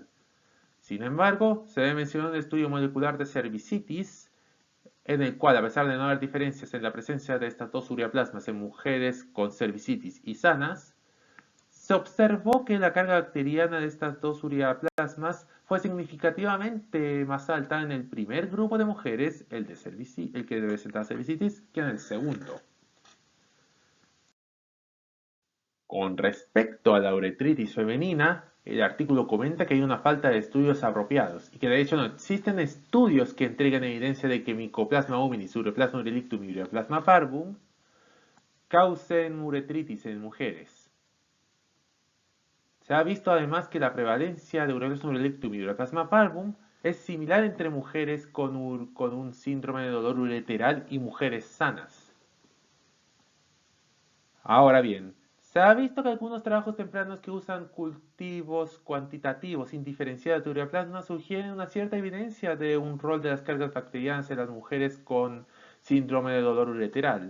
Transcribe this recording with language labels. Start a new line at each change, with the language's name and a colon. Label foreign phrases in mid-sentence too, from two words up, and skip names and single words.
Spanish: Sin embargo, se debe mencionar un estudio molecular de cervicitis en el cual, a pesar de no haber diferencias en la presencia de estas 2 ureaplasmas en mujeres con cervicitis y sanas, se observó que la carga bacteriana de estas 2 ureaplasmas fue significativamente más alta en el primer grupo de mujeres, el que presentaba cervicitis, que en el segundo. Con respecto a la uretritis femenina, el artículo comenta que hay una falta de estudios apropiados y que de hecho no existen estudios que entreguen evidencia de que Mycoplasma hominis, Ureaplasma uriolictum y Ureaplasma parvum causen uretritis en mujeres. Se ha visto además que la prevalencia de Ureaplasma uriolictum y Ureaplasma parvum es similar entre mujeres con un síndrome de dolor ureteral y mujeres sanas. Ahora bien, se ha visto que algunos trabajos tempranos que usan cultivos cuantitativos sin diferenciar de ureaplasma sugieren una cierta evidencia de un rol de las cargas bacterianas en las mujeres con síndrome de dolor ureteral.